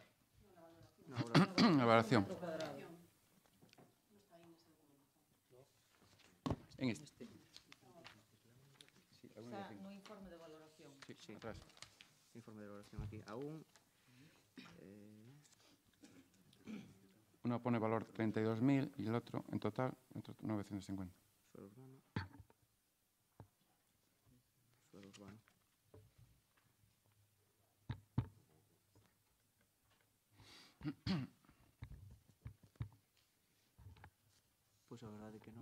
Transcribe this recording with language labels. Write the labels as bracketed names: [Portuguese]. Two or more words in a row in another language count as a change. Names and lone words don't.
[Spanish] La valoración. En este. Sí, [Galician] No informe de valoración. [Spanish] sí, atrás. Informe de valoración aquí. Aún. Uno pone valor 32.000 y el otro, en total, 950. Suelo urbano. Suelo urbano. [Galician] Pois a verdade que non...